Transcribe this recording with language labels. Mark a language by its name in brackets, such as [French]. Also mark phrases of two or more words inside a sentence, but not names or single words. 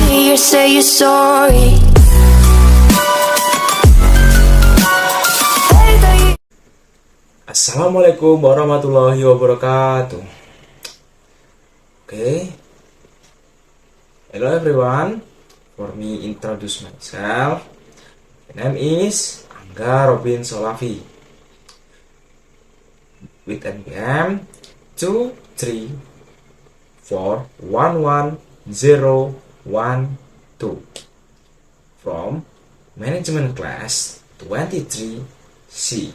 [English] you say you're sorry. [Arabic] السلام عليكم ورحمة الله وبركاته. [English] Hello everyone. For me introduce myself. My name is Angga Salafi. With NPM 234111012 from Management Class 23C.